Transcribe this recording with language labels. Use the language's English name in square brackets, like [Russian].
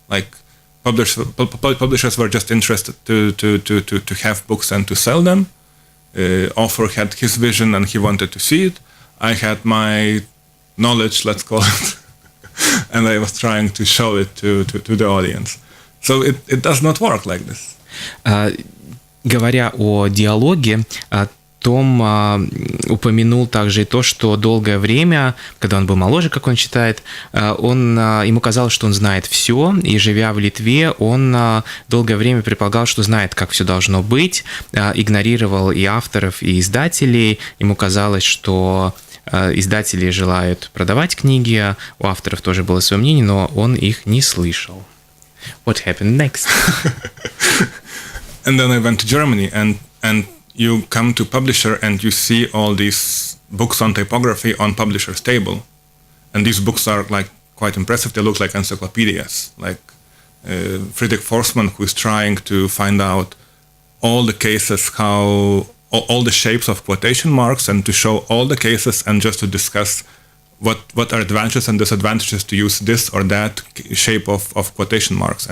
[English] Like publishers were just interested to have books and to sell them. Author had his vision and he wanted to see it. I had my knowledge, let's call it, and I was trying to show it to the audience. So it does not work like this. [Russian] Говоря о диалоге, Том упомянул также и то, что долгое время, когда он был моложе, как он считает, ему казалось, что он знает все, и живя в Литве, он долгое время предполагал, что знает, как все должно быть, игнорировал и авторов, и издателей. Ему казалось, что издатели желают продавать книги, у авторов тоже было свое мнение, но он их не слышал. [English] What happened next? And then I went to Germany, and you come to publisher and you see all these books on typography on publisher's table. And these books are like quite impressive. They look like encyclopedias, like Friedrich Forstmann, who is trying to find out all the cases, all the shapes of quotation marks, and to show all the cases and just to discuss what are advantages and disadvantages to use this or that shape of quotation marks.